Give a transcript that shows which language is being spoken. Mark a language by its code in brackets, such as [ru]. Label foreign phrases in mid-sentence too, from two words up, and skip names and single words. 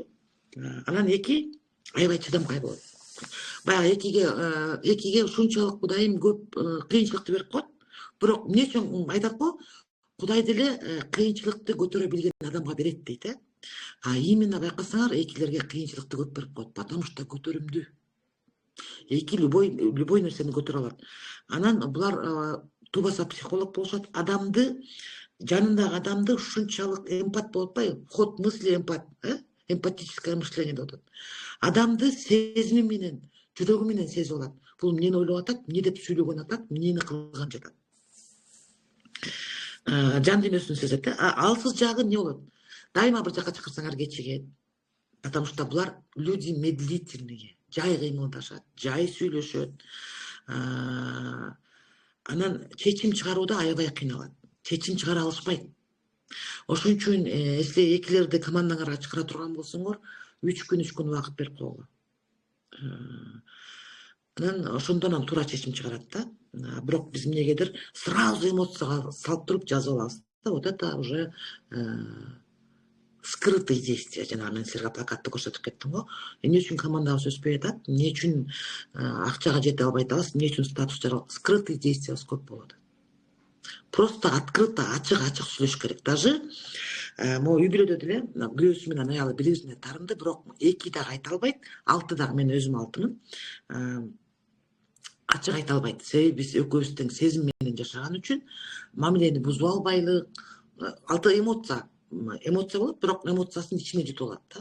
[ky] Анан эки аябай чыдамкай болот. Баягы экиге ушунчалык Кудайым көп кыйынчылыкты берип коет. Бирок эмне үчүн айтат го? Кудай деле кыйынчылыкты көтөрө билген адамга берет дейт. Именно байкасаңар, экилерге кыйынчылыкты көп берип коет, [ru] потому что көтөрүмдүү. [ky] Эки любой нерсени көтөрө алат. Анан булар тубаса психолог болушат. Адамды, жанындагы адамды ушунчалык эмпат болуп атпайбы? [ru] Ход мысли эмпат, эмпатическое мышление [ky] деп атат. Адамды сезими менен, жүрөгү менен сезип алат. Бул эмнени ойлоп атат, эмне деп сүйлөгөн атат, эмнени кылган жатат. Жан дүйнөсүн сезет. Алсыз жагы эмне болот? Дайыма бир жака чакырсаңар кечигет. [ru] Потому что булар люди медлительные, [ky] жай кыймылдашат, жай сүйлөшөт. Анан чечим чыгарууда аябай кыйналат. Чечим чыгара алышпайт. Ошон үчүн силер экилерди командаңарга чыгара турган болсоңор, 3 күн убакыт берип койгула. Анан ошондон туура чечим чыгарат да. Бирок биз эмнегедир сразу эмоцияга салып туруп жазып алабыз да. [ru] Вот это уже скрытые действия. [ky] Жанагы мен силерге плакатты көрсөтүп кеттим го. Эмне үчүн командабыз өспөй атат? Эмне үчүн акчага жете албай атабыз? Эмне үчүн статус жаралбайт? [ru] Скрытые действия [ky] көп болот. [ru] Просто открыто, [ky] ачык сүйлөш керек. [ru] Даже могу [ky] үй бүлөдө деле күйөөсү менен аялы бири бирине тарынды, бирок 2 дагы айта албайт, 6 дагы мен өзүм 6-мын. Ачык айта албайт. Себеби биз экөөбүз тең сезим менен жашаган үчүн мамилени бузуп албайлык, 6 эмоция болот, бирок эмоциясын ичине жутуп алат да.